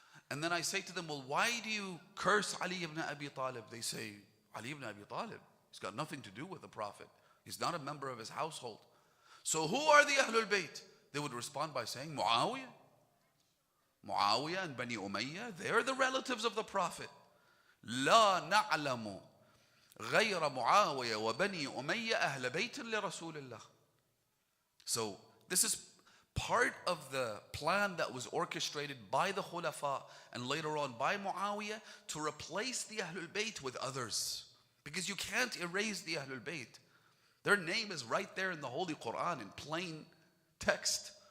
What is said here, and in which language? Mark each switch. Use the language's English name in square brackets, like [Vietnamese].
[English] And then I say to them, well, why do you curse Ali ibn Abi Talib? They say, Ali ibn Abi Talib, he's got nothing to do with the Prophet. He's not a member of his household. So who are the Ahlul Bayt? They would respond by saying, Muawiyah. Muawiyah and Bani Umayyah, they're the relatives of the Prophet. [Arabic] لا نعلم غير معاوية وبني أمية أهل بيت لرسول الله. [English] So this is part of the plan that was orchestrated by the Khulafa and later on by Muawiyah to replace the Ahlul Bayt with others. Because you can't erase the Ahlul Bayt. Their name is right there in the Holy Quran in plain text.